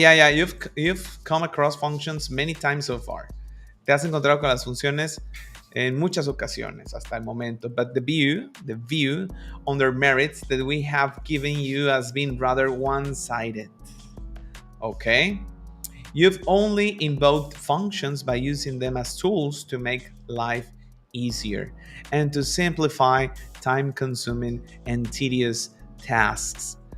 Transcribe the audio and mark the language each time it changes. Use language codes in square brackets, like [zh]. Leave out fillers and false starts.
[en] You've come across functions many times so far. [es] Te has encontrado con las funciones en muchas ocasiones hasta el momento. [en] But the view on their merits that we have given you has been rather one-sided. Okay? You've only invoked functions by using them as tools to make life easier and to simplify time-consuming and tedious tasks.